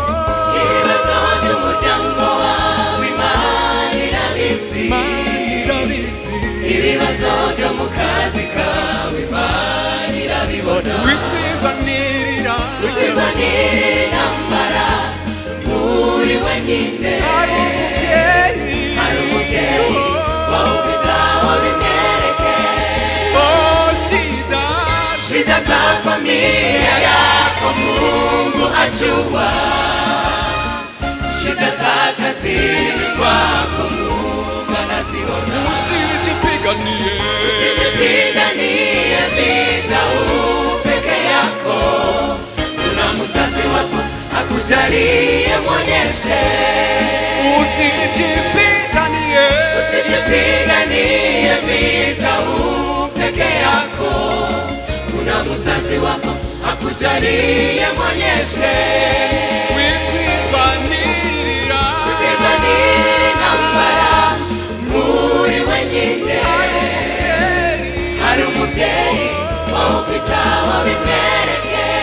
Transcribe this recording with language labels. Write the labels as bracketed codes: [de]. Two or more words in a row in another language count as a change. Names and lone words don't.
[rw] Ibibazo by'umuryango wawe Imana irabizi, ibibazo byo mu kazi kawe Imana irabibona. wikwirwanirira intambara uri wenyine, hari umubyeyi wawe ukwitaho bimwereke. [sw] Shida za familia yako Mungu ajua, shida za kazini kwako Mungu anaziona. Usijipiganie vita peke yako, kuna mzazi wako akujalie mwonyeshe. Usijipiganie vita peke yako, kuna mzazi wako akujalie mwonyeshe. [rw] Wikwirwanirira intambara muri wenyine, hari umubyeyi wawe ukwitaho bimwereke.